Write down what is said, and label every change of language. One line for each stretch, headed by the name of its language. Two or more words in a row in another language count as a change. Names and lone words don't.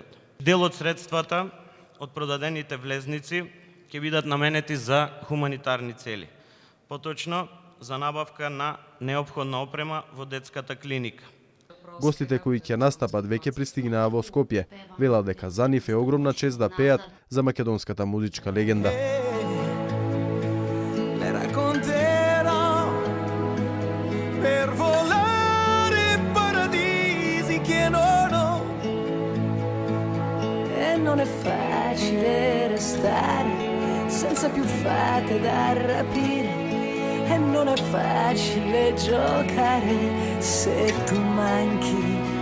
Macedonian: Дел од средствата од продадените влезници ќе бидат наменети за хуманитарни цели. Поточно за набавка на неопходна опрема во детската клиника. Гостите кои ќе настапат веќе пристигнаа во Скопје. Велат дека за нив е огромна чест да пеат за македонската музичка легенда.
Italian: Non è facile restare senza più fate da rapire e non è facile giocare se tu manchi.